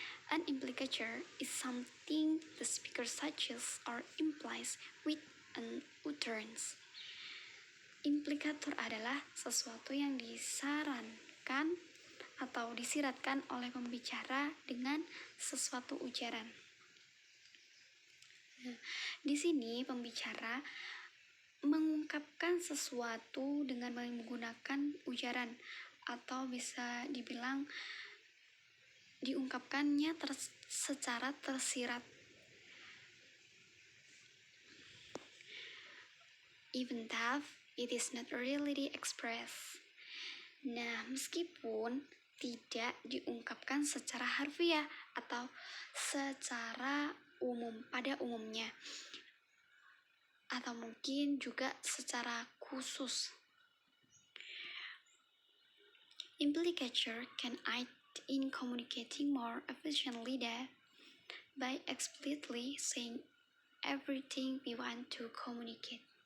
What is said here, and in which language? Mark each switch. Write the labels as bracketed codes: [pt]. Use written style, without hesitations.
[en] An implicature is something the speaker suggests or implies with an utterance. [id] Implikator adalah sesuatu yang disarankan atau disiratkan oleh pembicara dengan sesuatu ujaran. Di sini pembicara mengungkapkan sesuatu dengan menggunakan ujaran, atau bisa dibilang diungkapkannya secara tersirat. [en] Even though it is not really expressed. [id] Nah, meskipun tidak diungkapkan secara harfiah atau secara umum pada umumnya, atau mungkin juga secara khusus. [en] Implicature can aid in communicating more efficiently by explicitly saying everything we want to communicate.